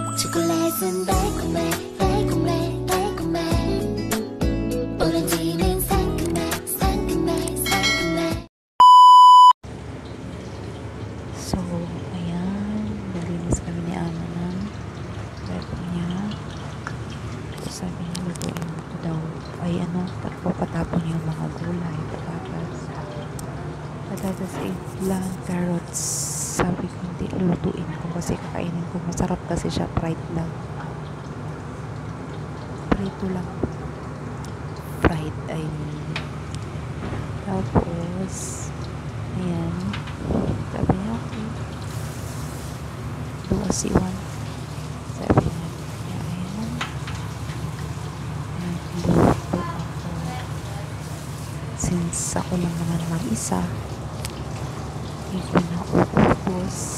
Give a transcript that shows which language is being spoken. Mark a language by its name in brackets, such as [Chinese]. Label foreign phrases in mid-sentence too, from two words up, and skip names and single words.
[Korean] 초콜릿은 달콤해 달콤해 달콤해 오렌지는 상큼해 상큼해 상큼해. [Filipino] So, ayan, nalinis kami ni Ana ng rep niya. Sabi niya, lutuin mo ko daw. Ay, patapon niya yung mga gulay, patatas, [English] eggplant, carrots. [Filipino] Sabi ko, hindi, lutuin ko kasi kakainin ko. Masarap kasi siya, fried lang. Prito lang. [English] Fried, I mean. [Filipino] Tapos, ayan. Sabi niya, okay. Duwa si Juan. Sabi niya, ayan. Nagluto ako. Since ako lang naman mag-isa, hindi ko na ubos.